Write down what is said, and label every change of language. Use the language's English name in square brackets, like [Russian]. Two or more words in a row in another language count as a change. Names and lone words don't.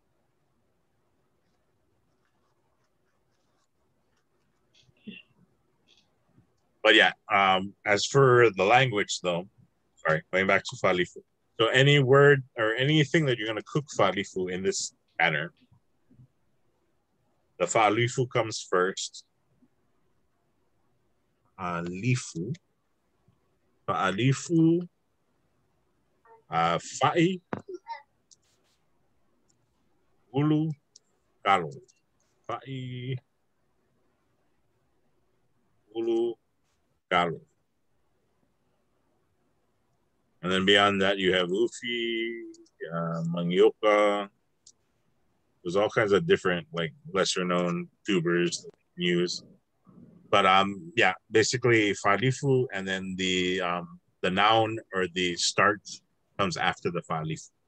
[English] But yeah, as for the language though, sorry, going back to fa'alifu. So any word or anything that you're going to cook fa'alifu in this manner, the fa'alifu comes first. [Samoan] Fa'alifu, fa'i, ulu, kalo. Fa'i, ulu, kalo. [English] And then beyond that, you have [Samoan] ufi, mangioka. [English] There's all kinds of different, like, lesser known tubers that you can use. But yeah, basically fa'alifu, and then the noun or the start comes after the fa'alifu.